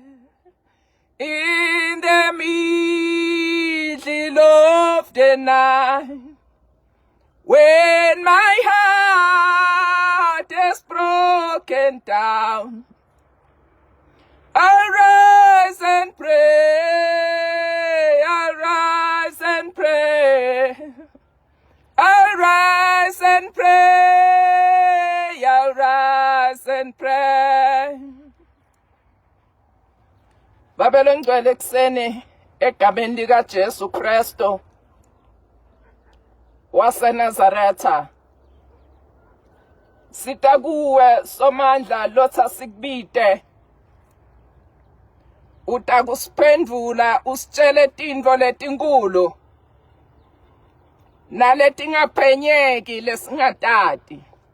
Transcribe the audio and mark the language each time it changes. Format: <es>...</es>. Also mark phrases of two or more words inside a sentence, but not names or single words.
<en>In the middle of the night, when my heart is broken down, I'll rise and pray, I'll rise and pray. I'll rise and pray, I'll rise and pray.</en> <ss>Babelo ngcwele kuseni egameni lika Jesu Kristu. waseNazaretha, sita kuwe somandla lotha sikubite, utakusiphendvula usitshele tintfo letinkulu naletingaphenyeki lesingatati.</ss>